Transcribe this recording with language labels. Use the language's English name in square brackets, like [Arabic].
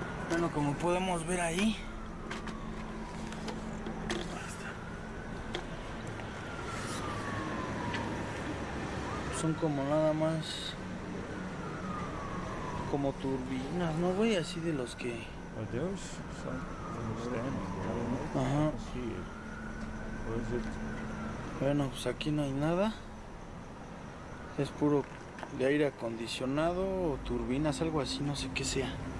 [Spanish] Bueno, como podemos ver ahí. Son como nada más como turbinas, ¿no, güey? Así de los que... [English] Are those some standing there? I don't know. Ajá. I see it. Or is it? [Spanish] Bueno, pues aquí no hay nada. Es puro de aire acondicionado o turbinas, algo así, no sé qué sea.